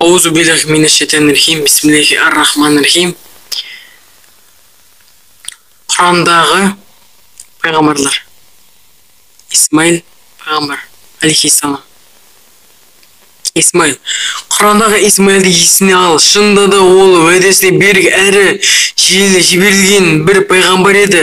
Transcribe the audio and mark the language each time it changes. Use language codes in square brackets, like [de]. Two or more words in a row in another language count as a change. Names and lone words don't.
[ar] أعوذ بالله من الشيطان الرجيم. بسم الله الرحمن الرحيم. [kk] Құрандағы пайғамбарлар. Исмаил пайғамбар алейхиссалам. Исмаил. Құрандағы Исмаилді есіне ал. Шынында да ол уәдесіне берік әрі жіберілген бір пайғамбар еді.